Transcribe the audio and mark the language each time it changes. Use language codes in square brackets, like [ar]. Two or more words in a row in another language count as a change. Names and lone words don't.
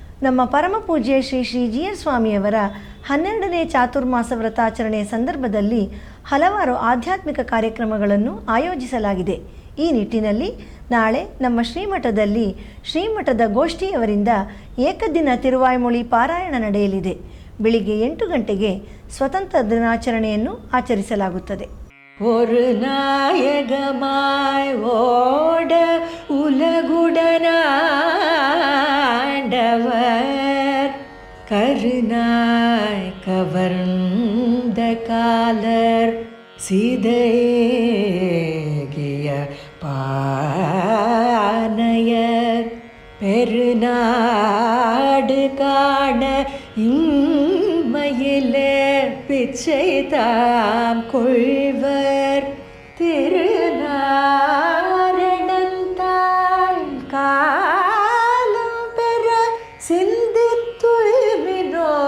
[kn] ನಮ್ಮ ಪರಮ ಪೂಜ್ಯ ಶ್ರೀ ಶ್ರೀ ಜಿ ಎಸ್ ಸ್ವಾಮಿಯವರ 12ನೇ ಚಾತುರ್ಮಾಸ ವ್ರತಾಚರಣೆಯ ಸಂದರ್ಭದಲ್ಲಿ ಹಲವಾರು ಆಧ್ಯಾತ್ಮಿಕ ಕಾರ್ಯಕ್ರಮಗಳನ್ನು ಆಯೋಜಿಸಲಾಗಿದೆ. ಈ ನಿಟ್ಟಿನಲ್ಲಿ ನಾಳೆ ನಮ್ಮ ಶ್ರೀಮಠದಲ್ಲಿ ಶ್ರೀಮಠದ ಗೋಷ್ಠಿಯವರಿಂದ ಏಕದಿನ ತಿರುವಾಯ್ಮೊಳಿ ಪಾರಾಯಣ ನಡೆಯಲಿದೆ. ಬೆಳಿಗ್ಗೆ 8 ಗಂಟೆಗೆ ಸ್ವತಂತ್ರ ದಿನಾಚರಣೆಯನ್ನು ಆಚರಿಸಲಾಗುತ್ತದೆ. [ta] ஒரு நாயகமாய் ஓட உலகுடனாண்டவர் கருணாய் கவர்ந்த காலர் சிதைகிய பானையர் பெருநாடு காண இம்மையிலே பிச்சை தாம் கொள்வர் திருநாரணந்தாள் காலம் பெற சிந்தித்துய்மினோ.